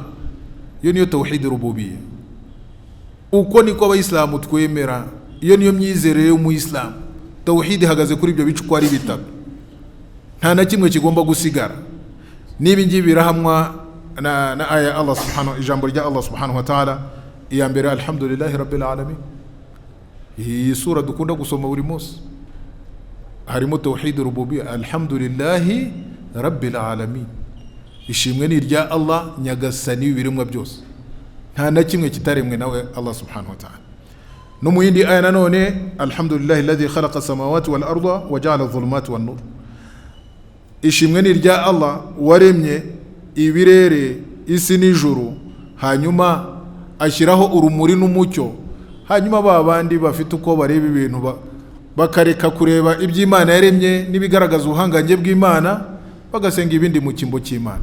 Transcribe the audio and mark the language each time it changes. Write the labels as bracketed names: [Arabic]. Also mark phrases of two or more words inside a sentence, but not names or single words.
[Kinyarwanda] Iyo niyo [Arabic] توحيد الربوبية. [Kinyarwanda] Uko niko abayisilamu twemera, iyo niyo myizerere y'umuyisilamu. Tawhid ihagaze kuri ibyo bice uko ari bitatu, nta na kimwe kigomba gusigara. Niba ngibi birahamwa na aya [Arabic] الله سبحانه [Kinyarwanda] ijambo rya [Arabic] الله سبحانه وتعالى [Kinyarwanda] iya mbere [Arabic] الحمد لله رب العالمين. [Kinyarwanda] Iyi sura dukunda gusoma buri munsi harimo [Arabic] توحيد الربوبية, الحمد لله رب العالمين. [Kinyarwanda] Ishimwe ni rya Allah nyagasani w'ibiremwa byose, nta na kimwe kitaremwe nawe [Arabic] الله سبحانه وتعالى. [Kinyarwanda] No mu yindi aya nanone [Arabic] الحمد لله الذي خلق السماوات والأرض وجعل الظلمات والنور. [Kinyarwanda] Ishimwe ni rya Allah waremye ibirere isi n'ijuru, hanyuma ashyiraho urumuri n'umucyo, hanyuma babandi bafite uko bareba ibintu bakareka kureba iby'Imana yaremye n'ibigaragaza ubuhangange bw'Imana, bagasenga ibindi mu kimbo cy'Imana.